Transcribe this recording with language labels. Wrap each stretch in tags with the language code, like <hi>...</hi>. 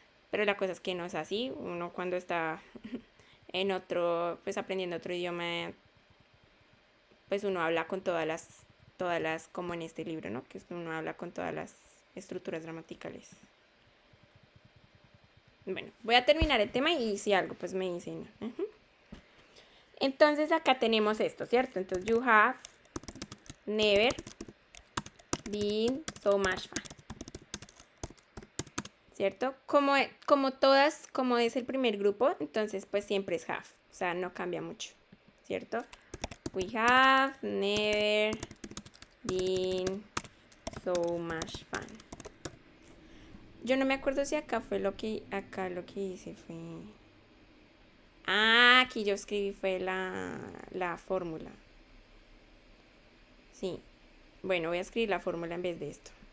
<es>Pero la cosa es que no es así. Uno cuando está en otro, pues aprendiendo otro idioma, pues uno habla con todas las, como en este libro, ¿no? Que uno habla con todas las estructuras gramaticales. Bueno, voy a terminar el tema y si algo, pues me dicen. Entonces acá tenemos esto, ¿cierto? Entonces,</es> <en>you have never been so much fun.</en> <es>¿Cierto? Como todas, como es el primer grupo, entonces pues siempre es have. O sea, no cambia mucho, ¿cierto?</es> <en>We have never been so much fun.</en> <es>Yo no me acuerdo si acá lo que hice fue... Ah, aquí yo escribí fue la fórmula. Sí. Bueno, voy a escribir la fórmula en vez de esto.</es>